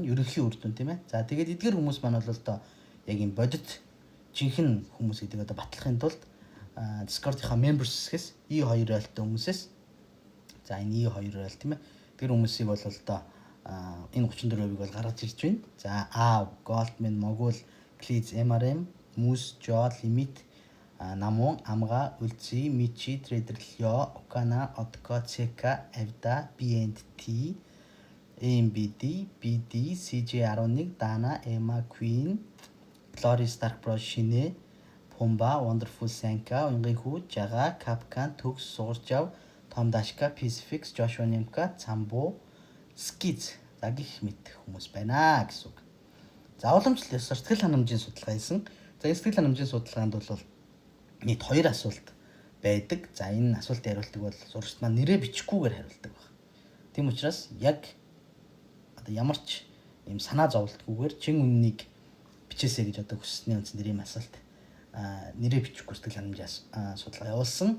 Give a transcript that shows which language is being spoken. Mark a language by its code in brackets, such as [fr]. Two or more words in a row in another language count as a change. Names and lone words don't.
[mn] Ерөнхий үр дүн тийм ээ. За тэгээд эдгээр хүмүүс маань бол одоо яг юм бодит жинхэнэ хүмүүс гэдэг одоо батлахын тулд Discord-ийнхаа members-с E2 ойлтой хүмүүсээс за энэ E2 ойл тийм ээ. Тэр хүмүүсийг бол одоо энэ 34%-ийг бол гаргаж ирж байна. За Goldman, Mogul, Cliz, MRM, Moose, Joe, Limit, Намун, Амга, Үлци, Мичи, Trader Lyo, Okana, Otco, CK, Avda, BNT, AMBD, BD, CJ11, Dana, Emma, Queen, Glory, Stark Bros, Shine, Pumba, Wonderful Sanka, Ungihu, Jaga, Kapkan, Tux, Sorjav, Tom Dashka, Pacifics, Joshua Nemka, Sambo, Skiz за гих мэт хүмүүс байна гэсэн үг. За уламжлалт сэтгэл ханамжийн судалгаа хийсэн. За энэ сэтгэл ханамжийн судалгаанд бол нийт 2 асуулт байдаг. За энэ асуултын хариултыг бол сурагчид маань нэрээ бичихгүйгээр хариулдаг байна. Тийм учраас яг одоо ямар ч юм санаа зовлтгүйгээр чин үннийг бичээсэй гэж одоо хүссний үндсэн дээр ийм асуулт нэрээ бичихгүй сэтгэл ханамжийн судалгаа явуулсан.